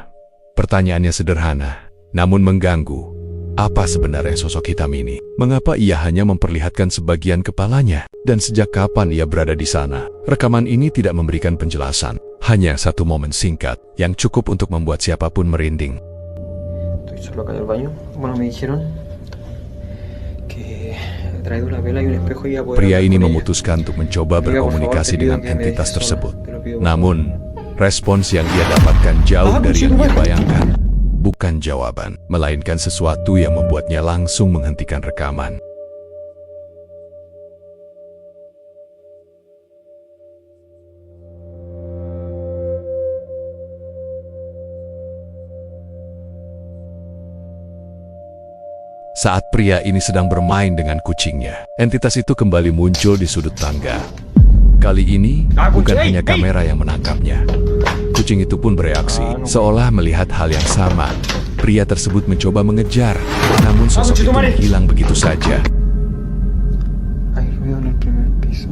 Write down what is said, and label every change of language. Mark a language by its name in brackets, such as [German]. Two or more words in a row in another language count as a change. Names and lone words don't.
[Indonesian] Pertanyaannya sederhana, namun mengganggu. Apa sebenarnya sosok hitam ini? Mengapa ia hanya memperlihatkan sebagian kepalanya? Dan sejak kapan ia berada di sana? Rekaman ini tidak memberikan penjelasan. Hanya satu momen singkat yang cukup untuk membuat siapapun merinding. [Spanish] Estoy solo acá en el baño. Bueno, me dijeron que he traído una vela y un espejo y ya poder [Indonesian] Pria [Spanish] hablar [Indonesian] ini [Spanish] con ella. [Indonesian] memutuskan untuk mencoba [Spanish] Venga, por favor, [Indonesian] berkomunikasi [Spanish] te pido [Indonesian] dengan [Spanish] que me [Indonesian] entitas [Spanish] dejes [Indonesian] tersebut. [Spanish] sola. Te lo pido, por [Indonesian] Namun, respons yang ia dapatkan jauh dari yang ia bayangkan. Bukan jawaban, melainkan sesuatu yang membuatnya langsung menghentikan rekaman. Saat pria ini sedang bermain dengan kucingnya, entitas itu kembali muncul di sudut tangga. Kali ini, bukan hanya kamera yang menangkapnya. Kucing itu pun bereaksi, seolah melihat hal yang sama. Pria tersebut mencoba mengejar, namun sosok itu menghilang begitu saja. [Spanish] Hay ruido en el primer piso.